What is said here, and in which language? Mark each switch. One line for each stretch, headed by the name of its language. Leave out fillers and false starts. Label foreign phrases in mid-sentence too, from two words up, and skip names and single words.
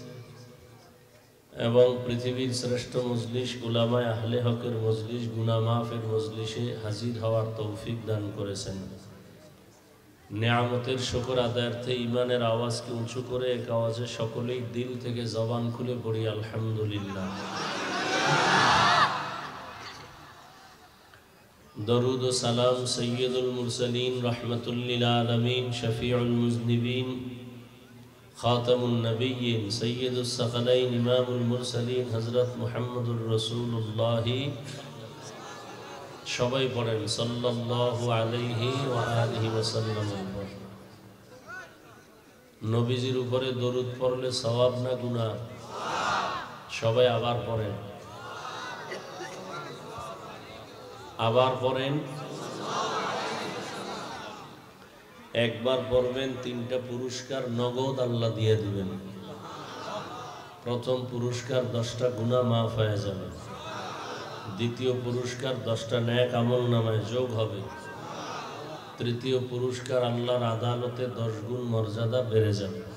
Bangla: এবং পৃথিবীর শ্রেষ্ঠ মজলিস উলামায়ে আহলে হকের মজলিস গুনাহ মাফের মজলিসে হাজির হওয়ার তৌফিক দান করেছেন নিয়ামতের শুকর আদায়ার্থে ঈমানের আওয়াজকে উঁচু করে এক আওয়াজে সকলেই দিল থেকে জবান খুলে পড়ি আলহামদুলিল্লাহ
Urdu: درود و سلام سید المرسلین رحمت للعالمین شفیع المذنبین خاتم النبیین سید الثقلین امام المرسلین حضرت محمد الرسول اللہ
Bangla: সবাই পড়েন
Arabic: صلى الله عليه وآله وسلم
Bangla: নবীজির উপরে দরুদ পড়লে সওয়াব না গুনাহ সবাই আবার পড়েন আবার পড়েন একবার পড়বেন 3টা পুরস্কার নগদ আল্লাহ দিয়ে দিবেন প্রথম পুরস্কার 10টা গুনাহ মাফ হয়ে যাবে দ্বিতীয় পুরস্কার 10টা নেক আমল নামায় যোগ হবে তৃতীয় পুরস্কার আল্লাহর আদালতে 10 গুণ মর্যাদা বেড়ে যাবে